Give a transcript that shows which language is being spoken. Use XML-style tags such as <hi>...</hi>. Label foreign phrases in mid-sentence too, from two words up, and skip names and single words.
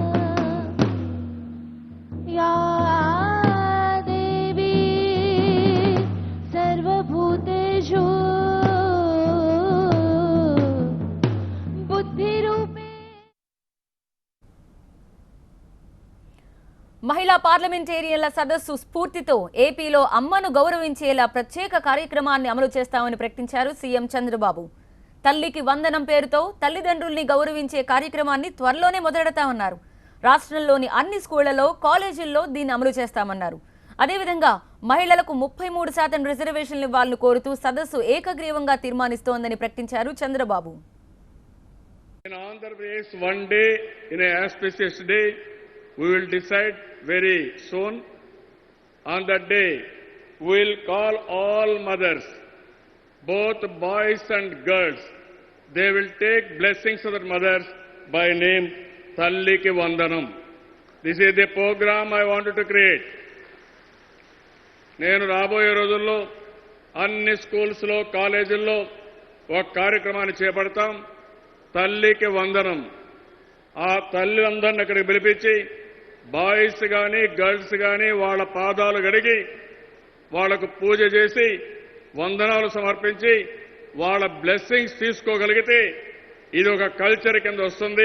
<sa>या देवी सर्वभूतेषु बुद्धिरूपे.</sa> <te>మహిళా పార్లమెంటేరియన్ల సదస్సు స్ఫూర్తితో ఏపీలో అమ్మను గౌరవించేలా ప్రత్యేక కార్యక్రమాన్ని అమలు చేస్తామని ప్రకటించారు సీఎం చంద్రబాబు. తల్లికి వందనం పేరుతో తల్లిదండ్రుల్ని గౌరవించే కార్యక్రమాన్ని త్వరలోనే మొదలెడతామన్నారు. రాష్ట్రంలోని అన్ని స్కూళ్లలో, కాలేజీల్లో దీన్ని అమలు చేస్తామన్నారు. అదేవిధంగా మహిళలకు 33% రిజర్వేషన్లు ఇవ్వాలని కోరుతూ సదస్సు ఏకగ్రీవంగా తీర్మానిస్తోందని ప్రకటించారు చంద్రబాబు.</te> <en>In Andhra Pradesh, one day, in an auspicious day, we will decide very soon. On that day, we will call all mothers, both boys and girls. They will take blessings of their mothers by name Talliki Vandanam. This is the program I wanted to create.</en> <te>నేను రాబోయే రోజుల్లో అన్ని స్కూల్స్లో, కాలేజీల్లో ఒక కార్యక్రమాన్ని చేపడతాం. తల్లికి వందనం. ఆ తల్లిదండ్రులను అక్కడికి పిలిపించి బాయ్స్ కానీ, గర్ల్స్ కానీ వాళ్ళ పాదాలు గడిగి వాళ్లకు పూజ చేసి వందనాలు సమర్పించి వాళ్ళ బ్లెస్సింగ్స్ తీసుకోగలిగితే ఇది ఒక కల్చర్ కింద వస్తుంది.</te>